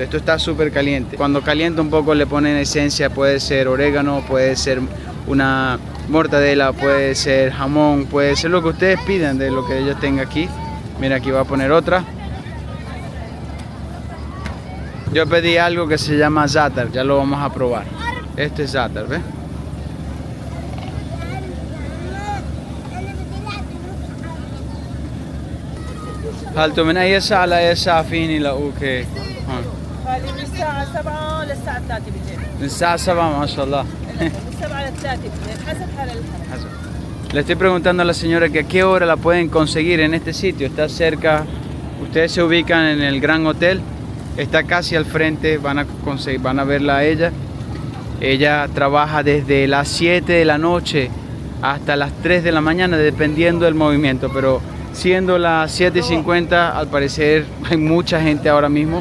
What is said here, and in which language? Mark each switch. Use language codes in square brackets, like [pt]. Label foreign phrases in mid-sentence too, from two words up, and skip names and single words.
[es] Esto está súper caliente. Cuando calienta un poco le ponen esencia, puede ser orégano, puede ser una mortadela, puede ser jamón, puede ser lo que ustedes pidan de lo que ella tenga aquí. Mira, aquí va a poner otra. Yo pedí algo que se llama za'atar, ya lo vamos a probar. Este es za'atar, ¿ves? [ar] هل من أي ساعة لأي ساعة فيني لقوك هيك؟ هذه من الساعة 7 للساعة 3 بالليل. من الساعة 7 ما شاء الله. من 7 ل 3 بالليل حسب حال الحرم. [es] Le estoy preguntando a la señora que a qué hora la pueden conseguir en este sitio. Está cerca, ustedes se ubican en el Gran Hotel, está casi al frente, van a verla a ella. Ella trabaja desde las 7 de la noche hasta las 3 de la mañana, dependiendo del movimiento, pero siendo las 7:50, al parecer hay mucha gente ahora mismo.